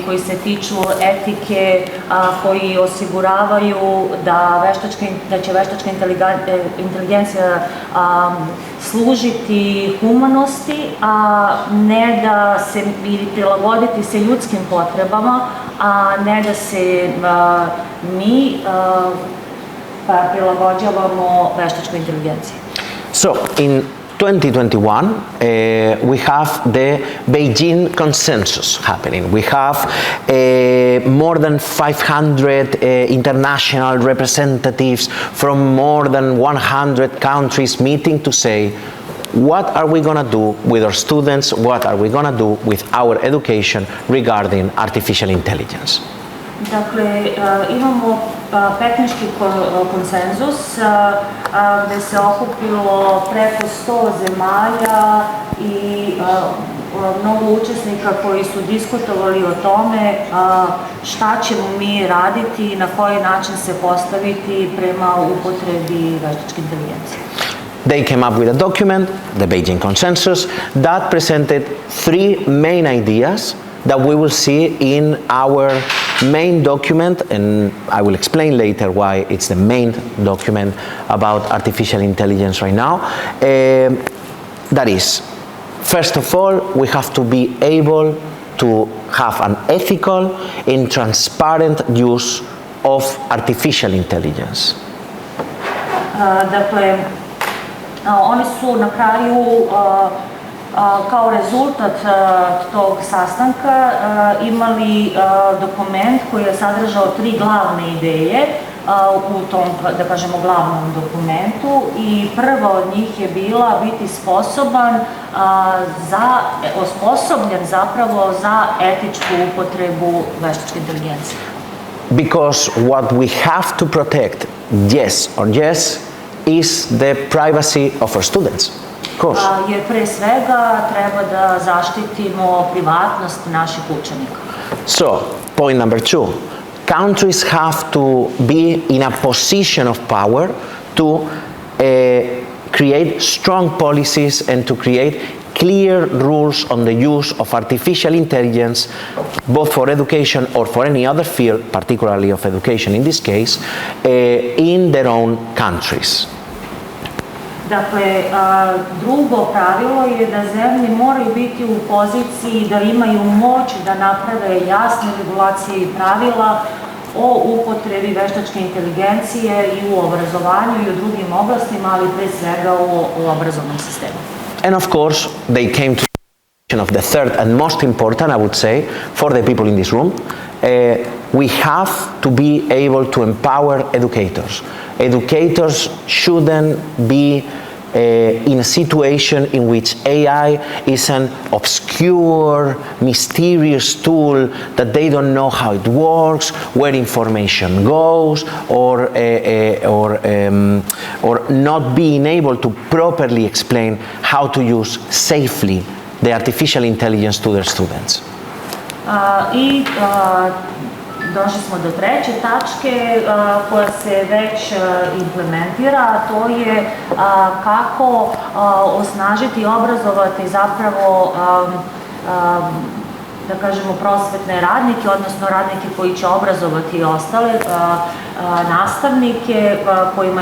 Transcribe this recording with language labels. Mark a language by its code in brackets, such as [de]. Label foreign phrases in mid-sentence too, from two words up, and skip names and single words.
[sr] koji se tiču etike, koji osiguravaju da će veštačka inteligencija služiti humanosti, a ne da se prilagoditi se ljudskim potrebama, a ne da se mi prilagođavamo veštačkoj inteligenciji. [en] So, in 2021, we have the Beijing consensus happening. We have more than 500 international representatives from more than 100 countries meeting to say, what are we going to do with our students? What are we going to do with our education regarding artificial intelligence? [sr] Dakle, imamo pekinški konsenzus gde se okupilo preko 100 zemalja i mnogo učesnika koji su diskutovali o tome šta ćemo mi raditi i na koji način se postaviti prema upotrebi veštačke inteligencije. [en] They came up with a document, the Beijing Consensus, that presented 3 main ideas that we will see in our main document, and I will explain later why it's the main document about artificial intelligence right now. That is, first of all, we have to be able to have an ethical and transparent use of artificial intelligence? [sr] Dakle, oni su na kraju kao rezultat tog sastanka imali dokument koji je sadržao 3 glavne ideje u tom, da kažemo, glavnom dokumentu, i prva od njih je bila biti osposobljen zapravo za etičku upotrebu veštačke inteligencije. [en] Because what we have to protect, yes or yes, is the privacy of our students. Of course. [sr] Jer pre svega treba da zaštitimo privatnost naših učenika. [en] So, point number 2. Countries have to be in a position of power to create strong policies and to create clear rules on the use of artificial intelligence, both for education or for any other field, particularly of education in this case, in their own countries. [sr] Dakle, drugo pravilo je da zemlje moraju biti u poziciji da imaju moć da naprave jasne regulacije i pravila o upotrebi veštačke inteligencije i u obrazovanju i u drugim oblastima, ali pre svega u obrazovnom sistemu. [en] And of course, they came to the of the third and most important, I would say, for the people in this room. We have to be able to empower educators. Educators shouldn't be in a situation in which AI is an obscure, mysterious tool that they don't know how it works, where information goes, or not being able to properly explain how to use safely the artificial intelligence to their students. [sr] Došli smo do treće tačke koja se već implementira, a to je kako osnažiti i obrazovati zapravo, da kažemo, prosvetne radnike, odnosno radnike koji će obrazovati ostale nastavnike kojima